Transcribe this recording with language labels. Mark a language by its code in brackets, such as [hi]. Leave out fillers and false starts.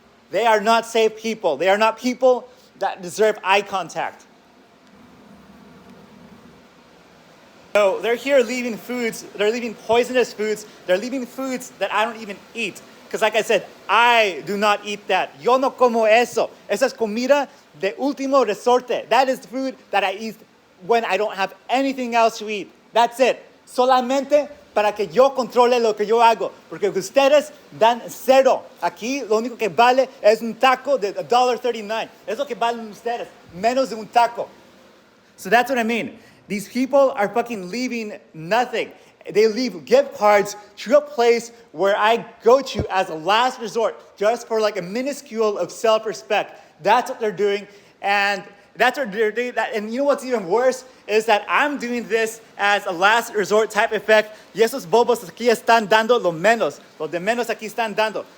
[en] They are not safe people. They are not people that deserve eye contact. So they're here leaving foods. They're leaving poisonous foods. They're leaving foods that I don't even eat. Because like I said, I do not eat that. [es] Yo no como eso. Esa es comida de último resorte. [en] That is food that I eat when I don't have anything else to eat. That's it. [es] Solamente para que yo controle lo que yo hago. Porque ustedes dan cero. Aquí lo único que vale es un taco de $1.39. Es lo que valen ustedes. Menos de un taco. [en] So that's what I mean. These people are fucking leaving nothing. They leave gift cards to a place where I go to as a last resort, just for like a minuscule of self-respect. That's what they're doing, and that's what they're doing. And you know what's even worse is that I'm doing this as a last resort type effect. [es] Y esos bobos aquí están dando lo menos. Los de menos aquí están dando.